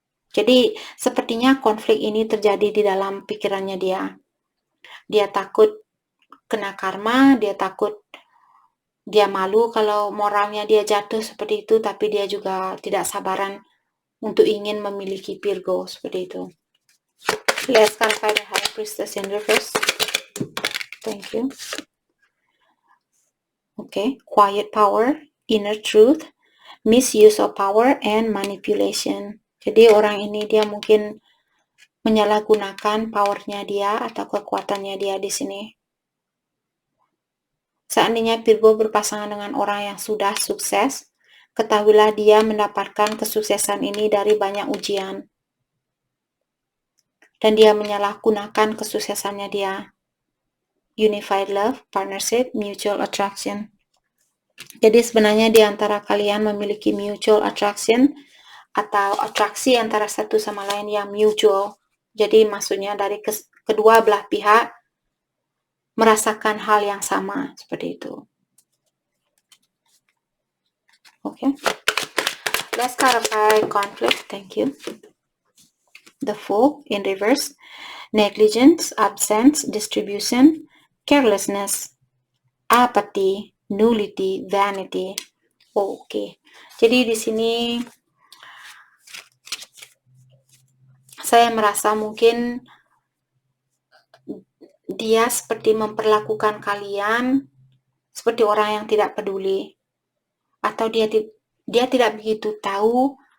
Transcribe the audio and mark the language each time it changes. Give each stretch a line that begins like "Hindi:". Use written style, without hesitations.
Indonesian: Jadi sepertinya konflik ini terjadi di dalam pikirannya dia. Dia takut kena karma, dia takut, dia malu kalau moralnya dia jatuh seperti itu, tapi dia juga tidak sabaran untuk ingin memiliki Virgo seperti itu.
English: Let's clarify the High Priestess in reverse. Thank you. Okay, quiet power, inner truth, misuse of power, and manipulation.
Indonesian: Jadi orang ini dia mungkin menyalahgunakan powernya dia atau kekuatannya dia di sini. Seandainya Virgo berpasangan dengan orang yang sudah sukses, ketahuilah dia mendapatkan kesuksesan ini dari banyak ujian. Dan dia menyalahgunakan kesuksesannya dia.
English: Unified love, partnership, mutual attraction.
Indonesian: Jadi sebenarnya di antara kalian memiliki mutual attraction atau atraksi antara satu sama lain yang mutual. Jadi maksudnya dari kedua belah pihak merasakan hal yang sama seperti itu.
English: Okay. Let's clarify conflict. Thank you. The Fool in reverse. Negligence, absence, distribution, carelessness, apathy, nullity, vanity. Oke.
Indonesian: Jadi di sini saya merasa mungkin dia seperti memperlakukan kalian seperti orang yang tidak peduli, atau dia tidak begitu tahu